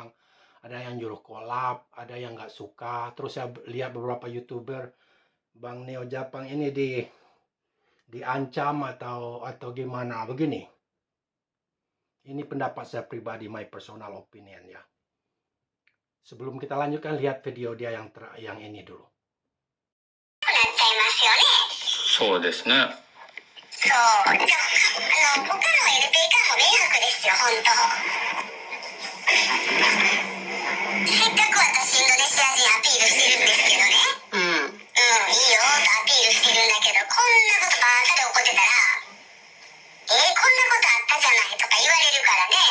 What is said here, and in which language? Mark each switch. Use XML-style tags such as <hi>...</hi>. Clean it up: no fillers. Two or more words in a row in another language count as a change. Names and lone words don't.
<id>Ada yang nyuruh collab, ada yang nggak suka. Terus saya lihat beberapa YouTuber Bang Neo Japang ini diancam atau gimana begini. Ini pendapat saya pribadi,</id> <en>my personal opinion,</en> <id>ya. Sebelum kita lanjutkan, lihat video dia yang ini dulu.</id> <ja>そうですね。そう。じゃあ、他の LP 化も迷惑ですよ、本当。せっかく私インドネシア人アピールしてるんですけどね。いいよとアピールしてるんだけど、こんなことばっかり起こってたら、こんなことあったじゃないとか言われるからね。</ja>